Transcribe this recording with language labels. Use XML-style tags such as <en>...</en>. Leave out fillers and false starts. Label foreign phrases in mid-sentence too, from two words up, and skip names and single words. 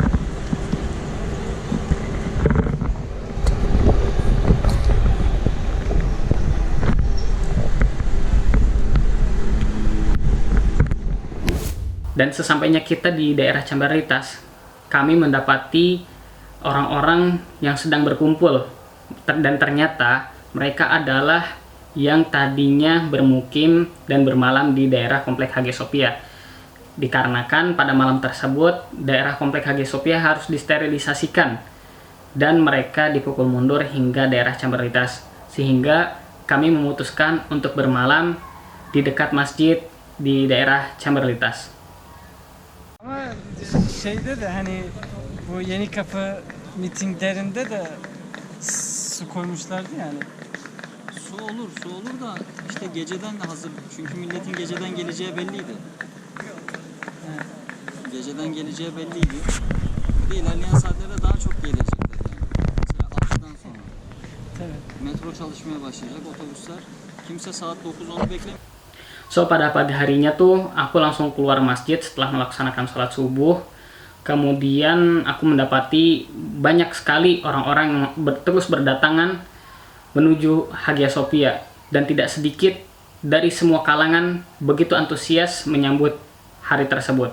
<id>Dan sesampainya kita di daerah Chamberlain, kami mendapati orang-orang yang sedang berkumpul, dan ternyata mereka adalah yang tadinya bermukim dan bermalam di daerah Komplek Hagia Sophia. Dikarenakan pada malam tersebut daerah Komplek Hagia Sophia harus disterilisasikan dan mereka dipukul mundur hingga daerah Chamberlain, sehingga kami memutuskan untuk bermalam di dekat masjid di daerah Chamberlain.</id> <tr>Ama şeyde de hani bu Yeni Kapı mitinglerinde de su koymuşlardı yani. Su olur da işte geceden de hazır. Çünkü milletin geceden geleceği belliydi. Geceden geleceği belliydi. Bir de ilerleyen saatlerde daha çok gelecekler yani. Mesela 6'dan sonra. Tabii. Metro çalışmaya başlayacak, otobüsler. Kimse saat 9-10'u beklemiyor.</tr> <id>So pada pagi harinya tuh aku langsung keluar masjid setelah melaksanakan sholat subuh. Kemudian aku mendapati banyak sekali orang-orang yang terus berdatangan menuju Hagia Sophia, dan tidak sedikit dari semua kalangan begitu antusias menyambut hari tersebut.</id>